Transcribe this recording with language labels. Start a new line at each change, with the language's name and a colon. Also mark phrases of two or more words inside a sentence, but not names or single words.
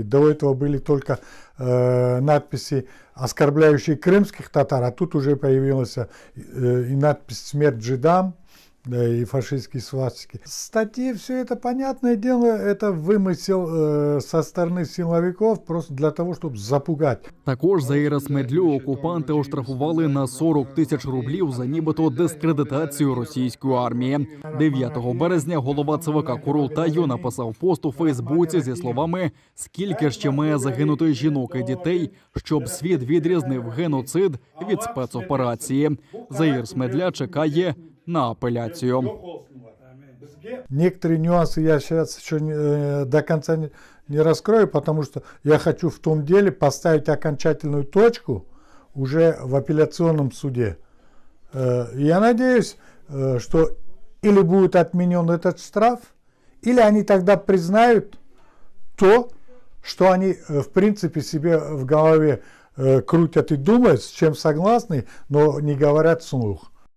Russian: До этого были только надписи, оскорбляющие крымских татар, а тут уже появилась и надпись «Смерть жидам», и фашистские свастики. Статьи, все это, понятное дело, это вымысел со стороны силовиков просто для того, чтобы запугать.
Ukrainian: Також Заїра Смедлю окупанти оштрафували на 40 тисяч рублів за нібито дискредитацію російської армії. 9 березня голова ЦВК Курултаю написав пост у Фейсбуці зі словами «Скільки ще має загинути жінок і дітей, щоб світ відрізнив геноцид від спецоперації». Заїр Смедля чекає на апеляцию.
Russian: Некоторые нюансы я сейчас еще до конца не раскрою, потому что я хочу в том деле поставить окончательную точку уже в апелляционном суде. Я надеюсь, что или будет отменен этот штраф, или они тогда признают то, что они в принципе себе в голове крутят и думают, с чем согласны, но не говорят вслух.